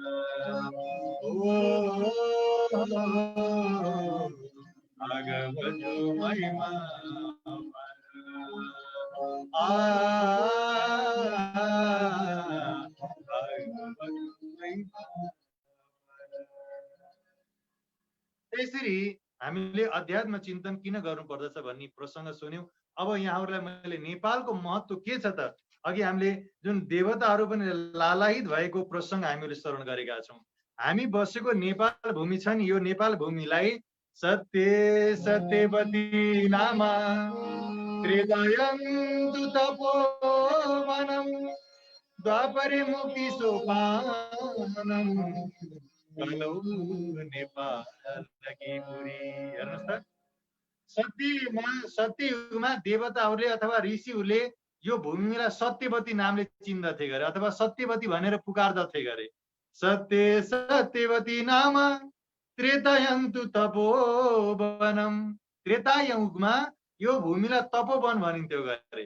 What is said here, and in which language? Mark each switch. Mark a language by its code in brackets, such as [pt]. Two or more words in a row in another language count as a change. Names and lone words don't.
[ne] भागवत महिमा अपार त्यसरी हामीले अध्यात्म चिन्तन किन गर्नुपर्दछ भन्ने प्रसङ्ग सुन्यौं। अब यहाँहरूलाई मैले नेपालको महत्त्व के छ त अघि हामीले जुन देवताहरू पनि लालायित भएको प्रसङ्ग हामीले स्मरण गरेका छौँ। हामी बसेको नेपाल भूमि छ नि, यो नेपाल भूमिलाई [sa] सत्य सत्यवती नामा त्रेदयन्तु तपोवनं द्वापरे मुक्ति सोपानम कलौ नेपालकी पुरी। [ne] हेर्नुहोस् त, सत्ययुगमा देवताहरूले अथवा ऋषिहरूले यो भूमिलाई सत्यवती नामले चिन्दथे गरे अथवा सत्यवती भनेर पुकार्दथे गरे। [sa] सत्य सत्यवती नाम त्रेतायन्तु तपोवनम, [ne] त्रेता युगमा यो भूमिलाई तपोवन भनिन्थ्यो गरे।